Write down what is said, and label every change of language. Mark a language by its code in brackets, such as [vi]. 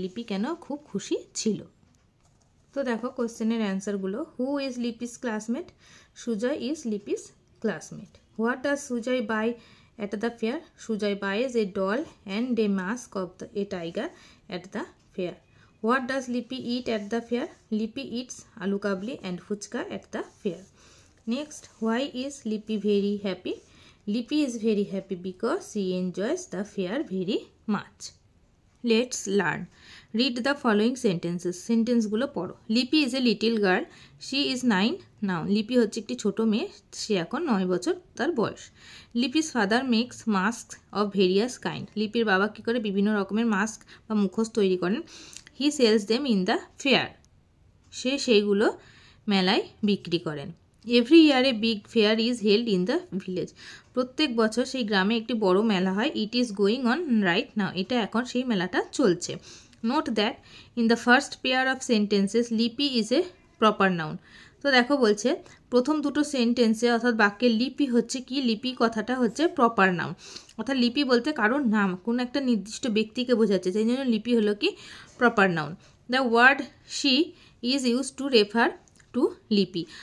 [bn] লিপি কেন খুব খুশি ছিল? তো দেখো কোশ্চেনের অ্যান্সারগুলো। [en] Who is Lipi's classmate? Sujoy is Lipi's classmate. What does Sujoy buy at the fair? Sujoy buys a doll and a mask of a tiger at the fair. What does Lipi eat at the fair? Lipi eats aloo kabli and fuchka at the fair. Next, why is Lipi very happy? Lipi is very happy because she enjoys the fair very much. Let's learn. Read the following sentences. Sentence [bn] গুলো পড়ো। [en] Lipi is a little girl. She is 9 now. [bn] Lipi হচ্ছে একটি ছোট মেয়ে, সে এখন 9 বছর তার বয়স। [en] Lipi's father makes masks of various kind. [bn] লিপির বাবা কি করে, বিভিন্ন রকমের মাস্ক বা মুখোশ তৈরি করেন। [en] He sells them in the fair. [bn] সে সেইগুলো মেলায় বিক্রি করেন। [en] Every year a big fair is held in the village. [bn] প্রত্যেক বছর সেই গ্রামে একটি বড় মেলা হয়। [en] It is going on right now. [bn] এটা এখন সেই মেলাটা চলছে। [en] Note that in the first pair of sentences Lipi is a proper noun. [bn] তো দেখো বলছে প্রথম দুটো সেন্টেন্সে অর্থাৎ বাক্যে লিপি হচ্ছে কি, লিপি কথাটা হচ্ছে প্রপার নাউন। অর্থাৎ লিপি বলতে কারোর নাম, কোনো একটা নির্দিষ্ট ব্যক্তিকে বোঝাচ্ছে, সেই জন্য লিপি হলো কি proper noun. [en] The word she is use to refer to Lipi.